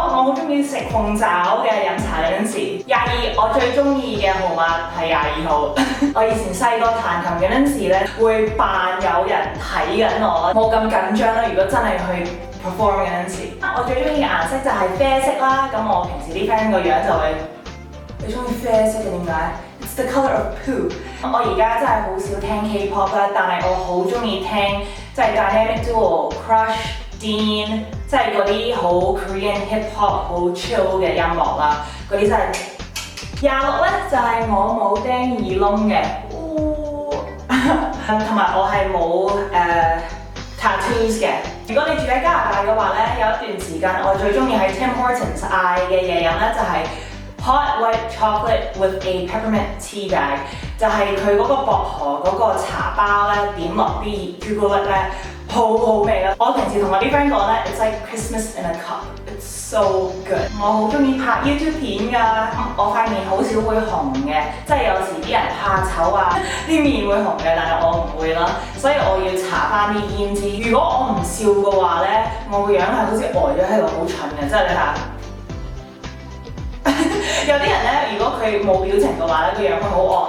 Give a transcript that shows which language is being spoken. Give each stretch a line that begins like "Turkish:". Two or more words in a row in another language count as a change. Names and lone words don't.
Cantonese: 我好中意食鳳爪嘅，飲茶嗰陣時。22，我最中意嘅號碼係22號。我以前細個彈琴嗰陣時咧，會扮有人睇緊我啦，冇咁緊張啦。如果真係去 perform 嗰陣時，我最中意嘅顏色就係啡色啦。咁我平時啲 friend 個樣就會，你中意啡色嘅點解 ？
English: It's the color of poo。
Cantonese: 我而家真係好少聽 K-pop 啦，但係我好中意聽即係 Dynamic Duo、Crush、Dean，即係嗰啲好
English: Korean hip hop
Cantonese: 好 chill 嘅音樂啦。嗰啲真係26咧，就係我冇釘耳窿嘅，同埋我係冇tattoos 嘅。如果你住喺加拿大嘅話咧，有一段時間我最中意喺 Tim Hortons 嗌嘅嘢飲咧就係
English: Hot white chocolate with a peppermint tea bag，
Cantonese: 就係佢嗰個薄荷嗰個茶包咧，點落啲熱朱古力咧，好好味啦！我平時同我啲 friend 講咧 ，
English: It's like Christmas in a cup，it's so good。
Cantonese: 我好中意拍 YouTube 片㗎，我塊面好少會紅嘅，即係有時啲人怕醜啊，啲面會紅嘅，但係我唔會啦，所以我要搽翻啲胭脂。如果我唔笑嘅話咧，我個樣係好似呆咗喺度，好蠢嘅，即係你睇下。有啲人咧，如果佢冇表情嘅話咧，個樣會好惡啦。